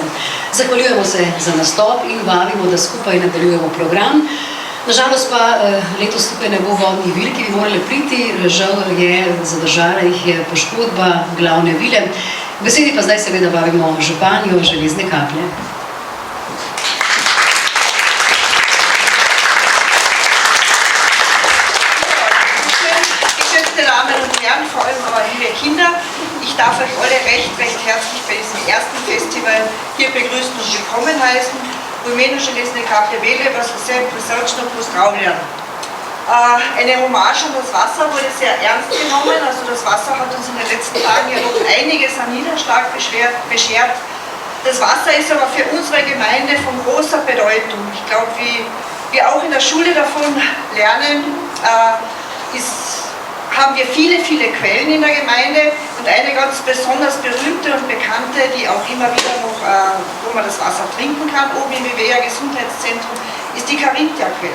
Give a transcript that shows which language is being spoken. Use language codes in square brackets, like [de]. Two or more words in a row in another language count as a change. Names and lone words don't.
[sl] Zahvaljujemo se za nastop in vabimo, da skupaj nadaljujemo program. Nažalost pa letos tukaj ne bo vodnih vil, ki bi morali priti, žal je zadržala jih je poškodba glavne vile. V besedi pa zdaj seveda vabimo županjo Železne Kaple. [de] Vor allem aber liebe Kinder, ich darf euch alle recht herzlich bei diesem ersten Festival hier begrüßen und willkommen heißen. [sl] V imenu Železne Kaple vas vse prisrčno pozdravljam. [de] Eine Hommage an das Wasser wurde sehr ernst genommen, also das Wasser hat uns in den letzten Tagen ja doch einiges an Niederschlag beschert. Das Wasser ist aber für unsere Gemeinde von großer Bedeutung. Ich glaube, wie wir auch in der Schule davon lernen, haben wir viele, viele Quellen in der Gemeinde und eine ganz besonders berühmte und bekannte, die auch immer wieder noch, wo man das Wasser trinken kann, oben im Vivea Gesundheitszentrum, ist die Carinthia-Quelle.